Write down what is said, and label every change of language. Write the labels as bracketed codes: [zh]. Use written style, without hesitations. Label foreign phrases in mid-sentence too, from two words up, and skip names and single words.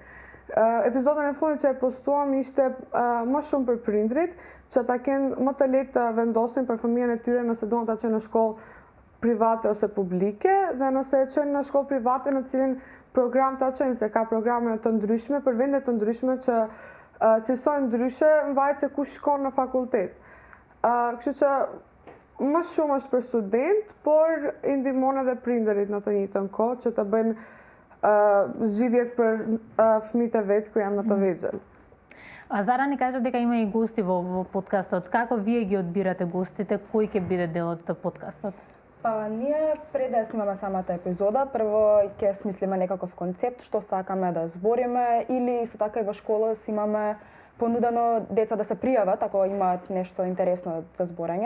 [sq] Epizodën e fundit që e postuam ishte më shumë për prindrit, që ta kenë më të lehtë të vendosin për fëmijën e tyre nëse duan ta çojnë në shkollë private ose publike, dhe nëse e çojnë në shkollë private në cilin program ta çojnë, se ka programe të ndryshme për vende të ndryshme që cilësojnë ndryshe në varet se kush shkon në fakultet. Kështu që më shumë është për student, por i ndihmon edhe prindërit në të njëjtën kohë që të bëjnë zgjidhjet për fëmijët e vet kur janë më të vegjël. [mk] Zara ни каже дека има и гости во подкастот. Како вие ги одбирате гостите? Кои ќе биде делот të подкастот? Ние пред да снимаме самата епизода, прво ќе смислиме некаков концепт, што сакаме да збориме, или исто така и во школа си имаме понудено деца да се пријават ако имаат нешто интересно за зборење.